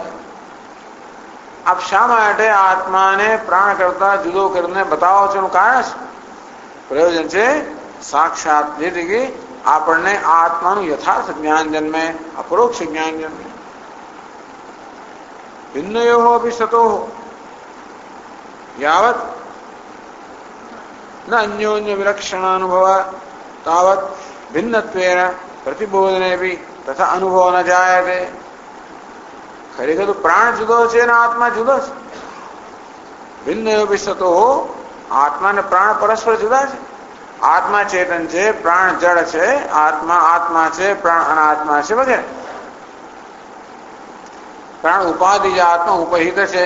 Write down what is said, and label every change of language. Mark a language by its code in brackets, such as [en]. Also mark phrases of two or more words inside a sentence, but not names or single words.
[gu] આપ શા માટે આત્માને પ્રાણ કરતા જુદો કરીને બતાવો છો? એનું કારણ છે, પ્રયોજન છે સાક્ષાત. જેથી કે આપણને આત્માનું યથાર્થ જ્ઞાન જન્મે, અપરોક્ષ જ્ઞાન જન્મે. [sa] भिन्नयो अभी सतो यावत न अन्योन्य विलक्षण अनुभव तावत् भिन्नत्वेन प्रतिबोधने भी तथा अनुभव न जायते. [gu] ખરેખર તો પ્રાણ જુદો છે ને આત્મા જુદો છે. ભિન્ન વિશતો આત્મા ને પ્રાણ પરસ્પર જુદા છે. આત્મા ચેતન છે, પ્રાણ જડ છે. આત્મા આત્મા છે, પ્રાણ અનાત્મા છે વગેરે. પ્રાણ ઉપાધિ છે, આત્મા ઉપહિત છે.